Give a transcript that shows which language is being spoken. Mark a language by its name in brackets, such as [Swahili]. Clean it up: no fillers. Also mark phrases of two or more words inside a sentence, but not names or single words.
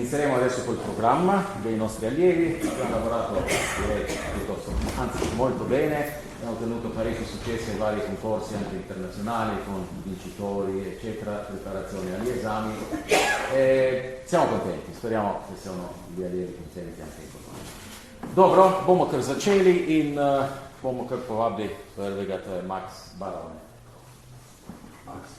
[Italian] Inizieremo adesso col programma dei nostri allievi. Abbiamo lavorato, direi, piuttosto, anzi molto bene. Abbiamo ottenuto parecchi successi ai vari concorsi anche internazionali con vincitori, eccetera, preparazione agli esami. Siamo contenti, speriamo che siano gli allievi contenti anche in questo. [Slovenian] Dobro, bomo kar začeli in bomo kar povabili prvega, to je Max Barone. Max.